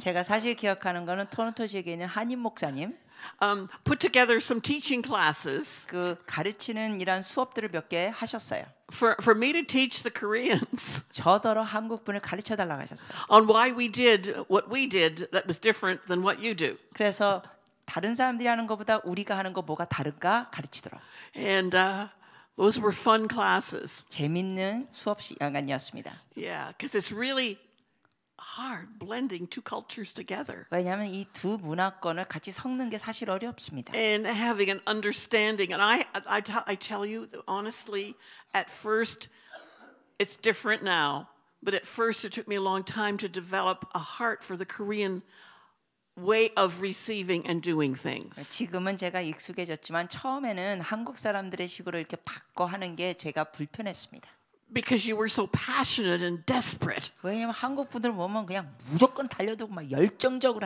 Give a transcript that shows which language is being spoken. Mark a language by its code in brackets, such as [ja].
[ko] 제가 사실 기억하는 거는 토론토 지역에 있는 한인 목사님. [en] Put together some teaching classes. [ko] 그 가르치는 이런 수업들을 몇 개 하셨어요. [en] For me to teach the Koreans. [ko] 저더러 한국 분을 가르쳐 달라고 하셨어요. [en] On why we did what we did that was different than what you do. [ko] 그래서 다른 사람들이 하는 것보다 우리가 하는 거 뭐가 다른가 가르치더라고. [en] And those were fun classes. [ko] 재밌는 수업 시간이었습니다. [en] Yeah, because it's really hard blending two cultures together. [ko] 왜냐하면 이 두 문화권을 같이 섞는 게 사실 어렵습니다. [en] And having an understanding. And I tell you honestly, at first, it's different now. But at first, it took me a long time to develop a heart for the Korean way of receiving and doing things. [ko] 지금은 제가 익숙해졌지만 처음에는 한국 사람들의 식으로 이렇게 바꿔 하는 게 제가 불편했습니다. [en] Because you were so passionate and desperate. [ko] 왜냐면 한국 분들 보면 그냥 무조건 달려들고 막 열정적으로